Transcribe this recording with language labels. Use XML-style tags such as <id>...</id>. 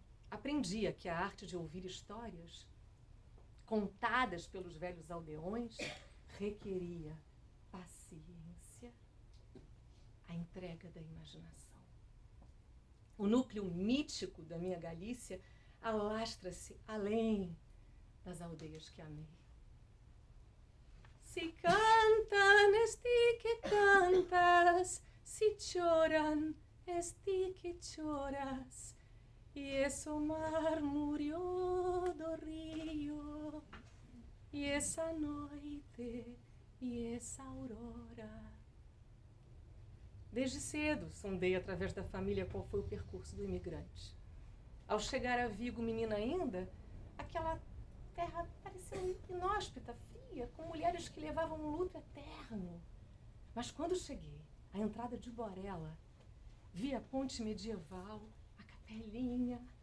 <pt>Aprendia que a arte de ouvir histórias, contadas pelos velhos aldeões, requeria paciência, a entrega da imaginação. O núcleo mítico da minha Galícia alastra-se além das aldeias que amei.</pt> <gl>Si cantan, esti que cantas, si choran, esti que choras, y ese mar murió do río, y esa noite, y essa aurora.</gl> <pt>Desde cedo, sondei através da família qual foi o percurso do imigrante. Ao chegar a Vigo, menina ainda, aquela terra parecia inóspita, fria, com mulheres que levavam um luto eterno. Mas quando cheguei à entrada de Borela, vi a ponte medieval, a capelinha.</pt>